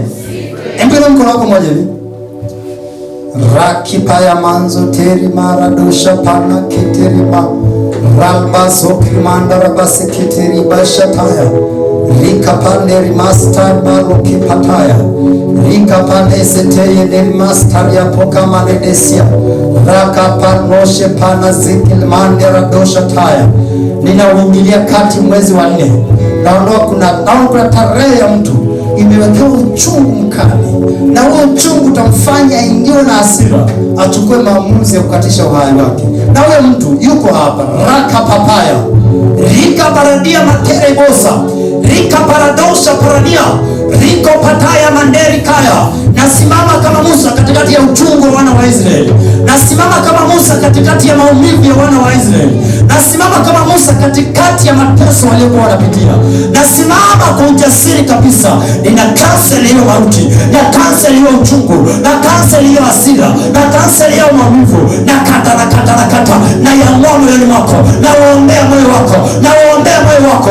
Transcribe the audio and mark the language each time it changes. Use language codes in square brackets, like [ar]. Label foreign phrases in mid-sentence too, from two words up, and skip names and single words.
[sw] Embele mkono wako mmoja hivi. Rakipaya manzo teri maradosha pana keterima ramba sokrimanda rabase keteri bashataya rika panderi master maroki pataya rika pande seteye deri master ya poka manedesia raka panoshe pana zikil mandera dosha taya. Ninauingilia kati mwezi wa 4. Naondoa kuna tarehe ya mtu imewekewa uchungu mkali, na huo uchungu utamfanya ingiwe na hasira, achukue maamuzi ya kukatisha uhai wake. Na huyo mtu yuko hapa. Raka papaya rika paradia matere bosa rika paradosha paradia riko pataya manderi kaya. Nasimama kama Musa katikati ya uchungu wa wana wa Israeli. Nasimama kama Musa katikati ya maumivu ya wana wa Israeli. Nasimama kama Musa katikati ya mateso waliokuwa wanapitia. Nasimama kwa ujasiri kabisa. Nina cancel hiyo mauti, na cancel hiyo uchungu, na cancel hiyo hasira, na cancel hiyo maumivu, na kata na yang'oa moyoni mwako, na waombea moyo wako, na waombea moyo wako.